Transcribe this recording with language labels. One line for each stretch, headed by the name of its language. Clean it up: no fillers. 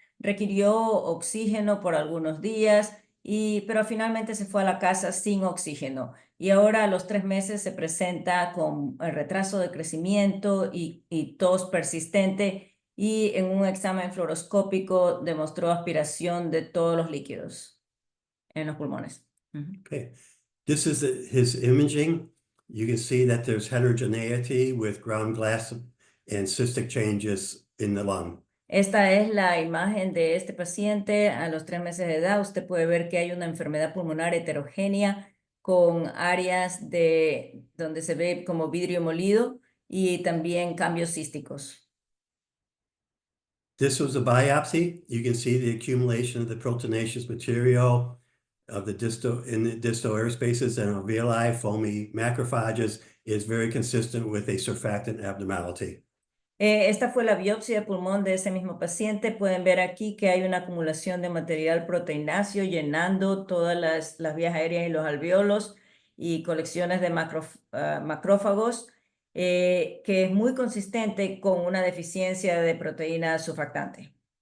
Spanish: Requirió oxígeno por algunos días, pero finalmente se fue a la casa sin oxígeno. Y ahora a los 3 meses se presenta con retraso de crecimiento y tos persistente. Y en un examen fluoroscópico demostró aspiración de todos los líquidos en los pulmones.
English: Okay, this is his imaging. You can see that there's heterogeneity with ground glass and cystic changes in the lung.
Spanish: Esta es la imagen de este paciente a los 3 meses de edad. Usted puede ver que hay una enfermedad pulmonar heterogénea con áreas donde se ve como vidrio molido y también cambios císticos.
English: This was a biopsy. You can see the accumulation of the proteinaceous material of the in the distal air spaces and alveoli, foamy macrophages is very consistent with a surfactant abnormality.
Spanish: Esta fue la biopsia de pulmón de ese mismo paciente. Pueden ver aquí que hay una acumulación de material proteináceo llenando todas las vías aéreas y los alveolos y colecciones de macrófagos, que es muy consistente con una deficiencia de proteína surfactante.